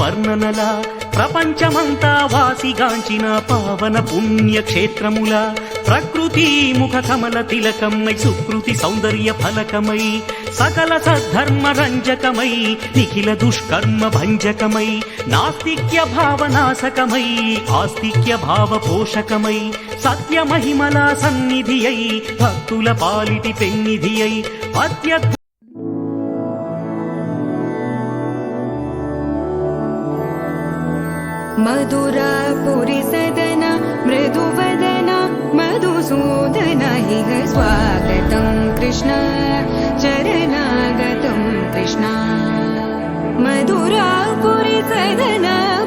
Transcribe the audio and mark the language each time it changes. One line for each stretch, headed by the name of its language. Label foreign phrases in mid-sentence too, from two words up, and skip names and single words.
Telugu: వర్ణనల ప్రపంచమంతా వాసిగాంచిన పావన పుణ్యక్షేత్రముల ప్రకృతి ముఖ కమల తిలకమై సుకృతి సౌందర్య ఫలకమై సకల సద్ధర్మ రంజకమై నిఖిల దుష్కర్మ భంజకమై నాస్తిక్య భావనాశకమై ఆస్తిక్య భావ పోషకమై సత్య మహిమల సన్నిధి అయి భక్తుల పాలిటి పెన్నిధి అయి అత్యద్భుత
Sanskrit: मधुरापुरि सदन मृदुवदन मधुसूदन इह स्वागतं कृष्ण शरणागतं कृष्ण मधुरापुरि सदन